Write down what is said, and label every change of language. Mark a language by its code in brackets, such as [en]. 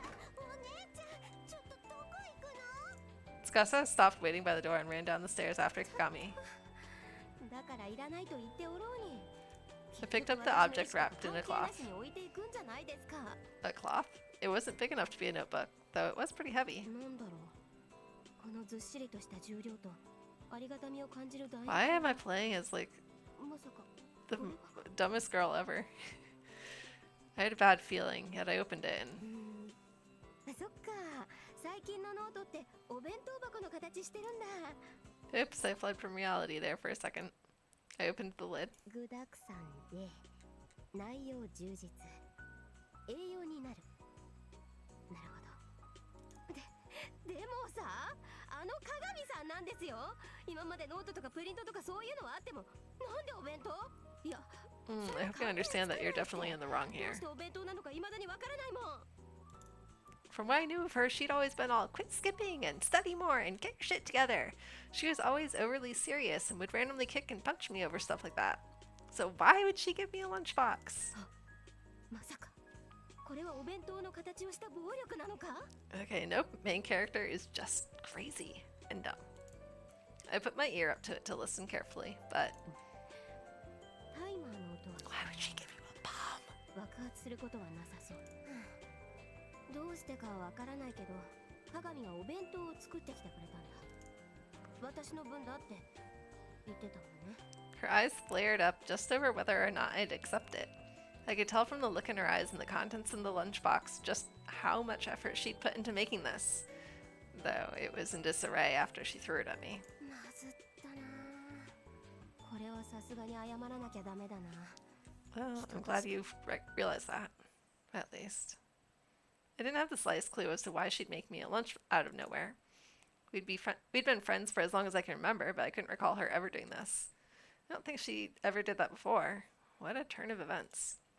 [ja] お姉ちゃん、ちょっとどこ行くの？ [en] Tsukasa stopped waiting by the door and ran down the stairs after Kagami. [ja] だからいらないと言っておろうに。 [en] I picked up the object wrapped in a cloth. [ja] 関係なしに置いていくんじゃないですか。 [en] A cloth? It wasn't big enough to be a notebook, though it was pretty heavy. [ja] なんだろう。このずっしりとした重量とありがたみを感じる大 [en] Why am I playing as like [ja] まさか [en] the dumbest girl ever? I had a bad feeling, yet I opened it and [ja] そっか。最近のノートってお弁当箱の形してるんだ。 [en] oops, I fled from reality there for a second. I opened the lid. [ja] 具だくさんで内容充実。栄養になる。なるほど。でもさ、あの鏡さんなんですよ。今までノートとかプリントとかそういうのはあっても、なんでお弁当？いや、 [en] I hope you understand that you're definitely in the wrong [ja] どう [en] here. [ja] してお弁当なのか未だにわからないもん。 [en] From what I knew of her, she'd always been all quit skipping and study more and get your shit together. She was always overly serious and would randomly kick and punch me over stuff like that. So why would she give me a lunchbox? [ja] まさかこれはお弁当の形をした暴力なのか？ [en] Okay, nope, main character is just crazy and dumb. I put my ear up to it to listen carefully, but [ja] タイマーの音は [en] why would she give you a bomb? [ja] 爆発することはなさそう。どうしてかはわからないけど、鏡がお弁当を作ってきてくれたんだ。私の分だって言ってたもんね。 [en] Her eyes flared up just over whether or not I'd accept it. I could tell from the look in her eyes and the contents in the lunchbox just how much effort she'd put into making this. Though it was in disarray after she threw it at me. [ja] まずったな。これはさすがに謝らなきゃダメだな。 [en] Well, I'm glad you realized that, at least. I didn't have the slightest clue as to why she'd make me a lunch out of nowhere. We'd been friends for as long as I can remember, but I couldn't recall her ever doing this. I don't think she ever did that before. What a turn of events.